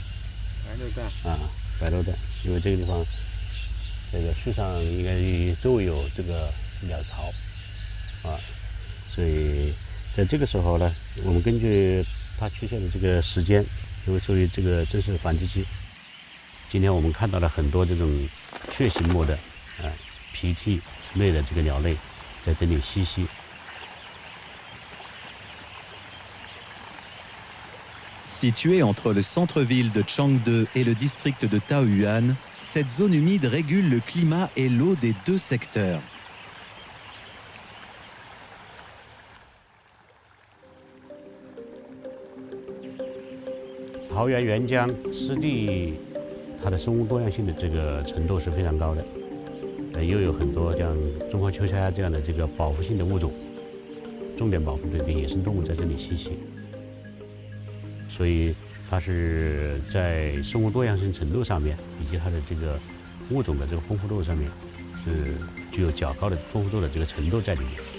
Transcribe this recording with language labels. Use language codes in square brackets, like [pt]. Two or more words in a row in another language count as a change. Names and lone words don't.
[zh] 白鹭蛋啊，白鹭蛋，因为这个地方这个树上应该周围有这个鸟巢啊，所以在这个时候呢，我们根据它出现的这个时间，因为属于这个正是繁殖期。今天我们看到了很多这种雀形目的皮涕类的这个鸟类在这里栖息。 [fr] Située entre le centre-ville de Changde et le district de Taoyuan, cette zone humide régule le climat et l'eau des deux secteurs. [zh] Taoyuan 沅江湿地，它的生物多样性的这个程度是非常高的，又有很多像中华秋虾这样的这个保护性的物种，重点保护的野生动物在这里栖息。所以它是在生物多样性程度上面，以及它的这个物种的这个丰富度上面，是具有较高的丰富度的这个程度在里面。